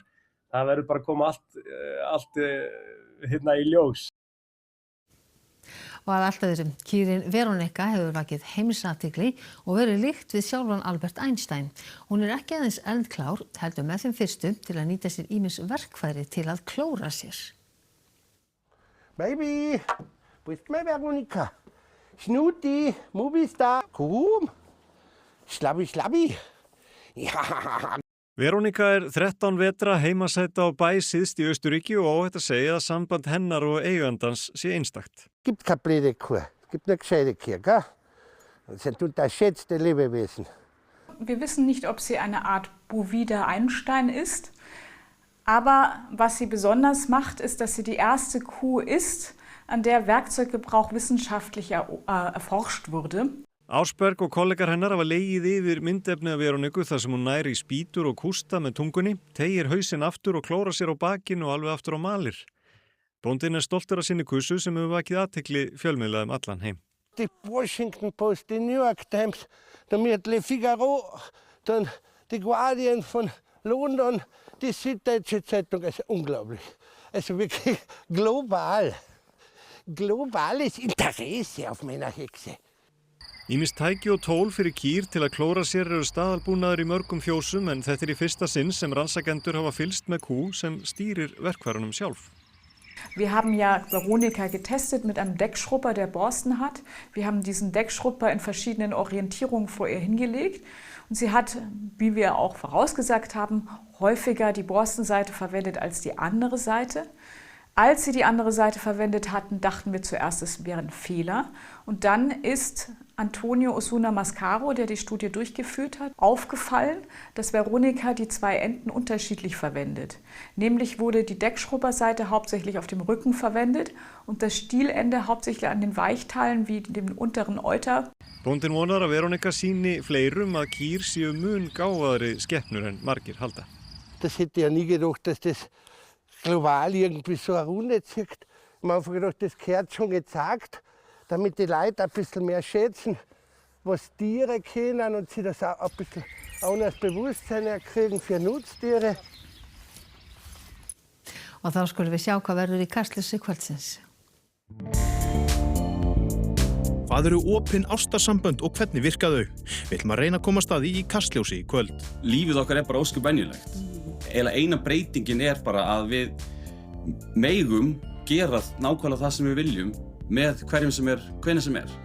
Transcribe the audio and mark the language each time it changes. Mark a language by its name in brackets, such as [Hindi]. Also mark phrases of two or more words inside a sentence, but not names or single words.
[Icelandic] Það verður bara að koma allt hérna í ljós. Og að alltaf þessum kýrin Veronika hefur vakið heimsathygli og verið líkt við sjálfan Albert Einstein. Hún er ekki aðeins eldklár, heldur með þeim fyrstu til að nýta sér ýmis verkfæri til að klóra sér. [English] Baby, with my Veronika. Snooty, movie star. [German] Kom, slabbi. Ja. [Icelandic] Veronika er 13 vetra heimasæta á bæ syðst í Austurríki og óhætt að segja að samband hennar og eigandans sé einstakt. [German] Gibt keine blöde Kuh, gibt eine gescheite Kuh, gell? Das sind unterschätzte Lebewesen. Wir wissen nicht, ob sie eine Art Bovida Einstein ist, aber was sie besonders macht, ist, dass sie die erste Kuh ist, an der Werkzeuggebrauch wissenschaftlich erforscht wurde. [Icelandic] Ásberg og kollegar hennar hafa legið yfir myndefni af Veroniku þar sem hún næri í spýtur og kústa með tungunni, teygir hausinn aftur og klóra sér á bakinu og alveg aftur á malir. Bóndinn stoltur af sinni kussu sem hefur vakið athygli fjölmiðla allan heim. [German] The Washington Post, the New York Times, Le Figaro, dann The Guardian von London, die Süddeutsche Zeitung, also unglaublich. Also wirklich global. Globales Interesse auf meiner Hexe. [Icelandic] Ýmis tæki og tól fyrir kýr til að klóra sér eru staðalbúnaður í mörgum fjósum en þetta í fyrsta sinn sem rannsakendur hafa fylgst með kú sem stýrir verkfærunum sjálf. [German] Wir haben ja Veronika getestet mit einem Deckschrubber, der Borsten hat. Wir haben diesen Deckschrubber in verschiedenen Orientierungen vor ihr hingelegt. Und sie hat, wie wir auch vorausgesagt haben, häufiger die Borstenseite verwendet als die andere Seite. Als sie die andere Seite verwendet hatten, dachten wir zuerst, es wäre ein Fehler. Und dann ist Antonio Osuna Mascaro, der die Studie durchgeführt hat, aufgefallen, dass Veronika die zwei Enden unterschiedlich verwendet. Nämlich wurde die Deckschrubberseite hauptsächlich auf dem Rücken verwendet und das Stielende hauptsächlich an den Weichteilen wie dem unteren Euter. [Icelandic] Bóndinn vonar að Veronika sýni fleirum að kýr séu mun gáfaðri skepnur en margir halda. [German] Das hätte ja nie gedacht, dass das global irgendwie so eine Runde zieht. Ich habe einfach gedacht, das gehört schon gezeigt, damit die Leute ein bisschen mehr schätzen, was Tiere können und sie das auch ein bisschen anderes Bewusstsein kriegen für Nutztiere. [Icelandic] Og þá skulum við sjá hvað verður í Kastljósi kvöldsins. Hvað eru opin ástarsambönd og hvernig virka þau? Við ætlum að reyna að komast að því í Kastljósi í kvöld. Lífið okkar bara ósköp venjulegt. Eina breytingin bara að við megum gera nákvæmlega það sem við viljum með hverjum sem hvenær sem Það